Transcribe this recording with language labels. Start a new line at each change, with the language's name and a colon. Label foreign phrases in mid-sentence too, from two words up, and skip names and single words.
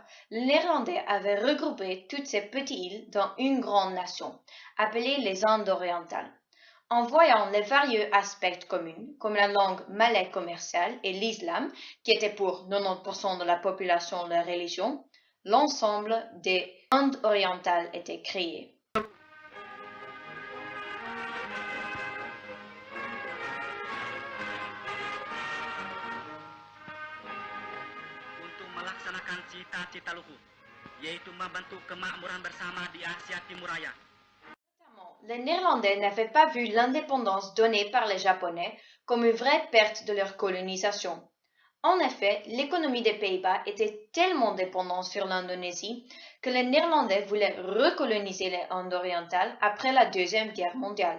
French: Les Néerlandais avaient regroupé toutes ces petites îles dans une grande nation, appelée les Indes orientales. En voyant les varieux aspects communs, comme la langue malais commerciale et l'islam, qui était pour 90% de la population la religion, l'ensemble des Indes orientales était créé.
Indonesian: Untuk melaksanakan cita-cita luhur, yaitu membantu kemakmuran bersama di Asia Timur Raya.
French: Les Néerlandais n'avaient pas vu l'indépendance donnée par les Japonais comme une vraie perte de leur colonisation. En effet, l'économie des Pays-Bas était tellement dépendante sur l'Indonésie que les Néerlandais voulaient recoloniser les Indes orientales après la Deuxième Guerre mondiale.